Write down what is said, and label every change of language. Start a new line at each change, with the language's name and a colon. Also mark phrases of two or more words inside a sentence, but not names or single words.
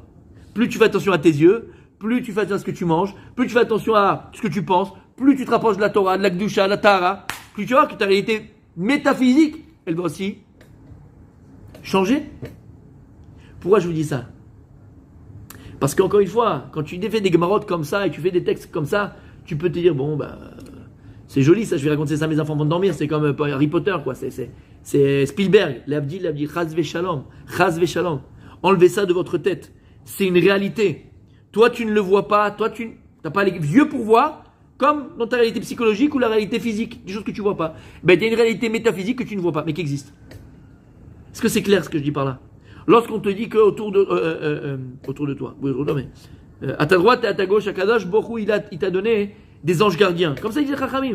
French: Plus tu fais attention à tes yeux, plus tu fais attention à ce que tu manges, plus tu fais attention à ce que tu penses, plus tu te rapproches de la Torah, de la Gdusha, de la Tahara, plus tu vois que ta réalité métaphysique, elle va aussi changer. Pourquoi je vous dis ça? Parce qu'encore une fois, quand tu fais des gemarotes comme ça et tu fais des textes comme ça, tu peux te dire, bon, bah, c'est joli ça, je vais raconter ça à mes enfants avant de dormir, c'est comme Harry Potter, quoi. C'est Spielberg,
Hebrew: להבדיל, חס ושלום, חס ושלום.
French: Enlevez ça de votre tête. C'est une réalité. Toi, tu ne le vois pas, toi, tu n'as pas les yeux pour voir, comme dans ta réalité psychologique ou la réalité physique, des choses que tu vois pas. Ben, il y a une réalité métaphysique que tu ne vois pas, mais qui existe. Est-ce que c'est clair ce que je dis par là? Lorsqu'on te dit que autour de toi, oui, autour de toi, mais à ta droite et à ta gauche,
Hebrew: הקדוש ברוך הוא,
French: il t'a donné des anges gardiens. Comme ça, il dit Chachamim.